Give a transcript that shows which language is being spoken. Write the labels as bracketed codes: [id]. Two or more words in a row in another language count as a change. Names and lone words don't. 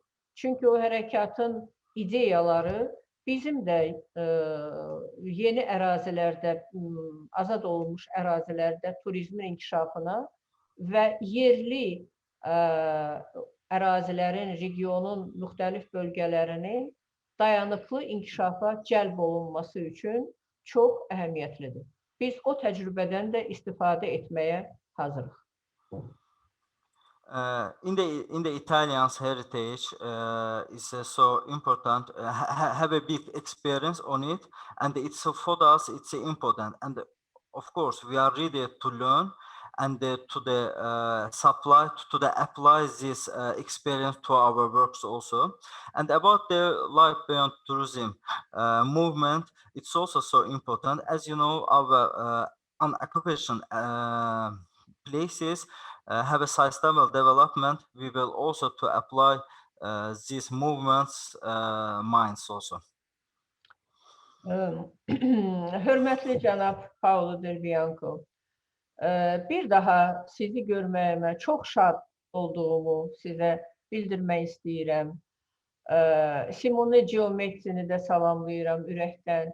[az] Çünki o hərəkatın ideyaları bizim də yeni ərazilərdə, azad olunmuş ərazilərdə turizmin inkişafına və yerli ərazilərin, regionun müxtəlif bölgələrini dayanıqlı inkişafa cəlb olunması üçün çox əhəmiyyətlidir. Biz o təcrübədən də istifadə etməyə hazırıq. [en] In the Italian's heritage is so important, have a big experience on it, and it's for us it's important, and of course we are ready to learn and apply this experience to our works also. And about the Life Beyond Tourism movement, it's also so important. As you know, our occupation places have a sustainable development. We will also to apply these movements minds also. [az] Hörmətli cənab Paulo Del Bianco, bir daha sizi görməyimə çox şad olduğumu sizə bildirmək istəyirəm. Simone Giomettini də salamlayıram ürəkdən.